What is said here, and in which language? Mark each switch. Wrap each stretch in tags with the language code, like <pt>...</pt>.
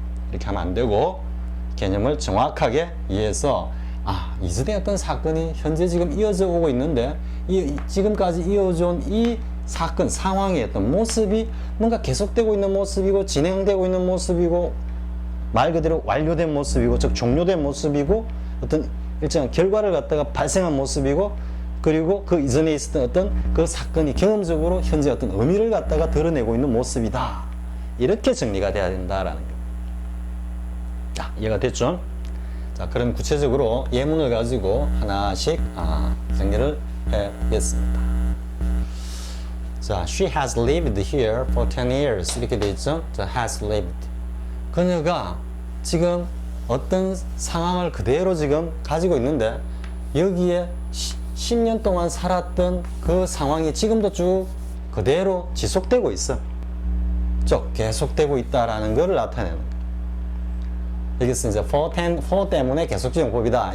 <ko>이렇게 하면 안 되고 개념을 정확하게 이해해서 이전에 어떤 사건이 현재 지금 이어져 오고 있는데 지금까지 이어져 온 이 사건 상황의 어떤 모습이 뭔가 계속되고 있는 모습이고 진행되고 있는 모습이고 말 그대로 완료된 모습이고 즉 종료된 모습이고 어떤 일정한 결과를 갖다가 발생한 모습이고 그리고 그 이전에 있었던 어떤 그 사건이 경험적으로 현재 어떤 의미를 갖다가 드러내고 있는 모습이다. 이렇게 정리가 돼야 된다라는 거예요. 자, 이해가 됐죠? 자, 그럼 구체적으로 예문을 가지고 하나씩 정리를 해보겠습니다. 자,</ko> <en>she has lived here for 10 years</en> <ko>이렇게 돼 있죠? 자,</ko> <en>has lived.</en> <ko>그녀가 지금 어떤 상황을 그대로 지금 가지고 있는데 여기에 10년 동안 살았던 그 상황이 지금도 쭉 그대로 지속되고 있어. 쭉 계속되고 있다라는 것을 나타내는 거예요. 여기서 이제 for 때문에 계속적 용법이다.</ko>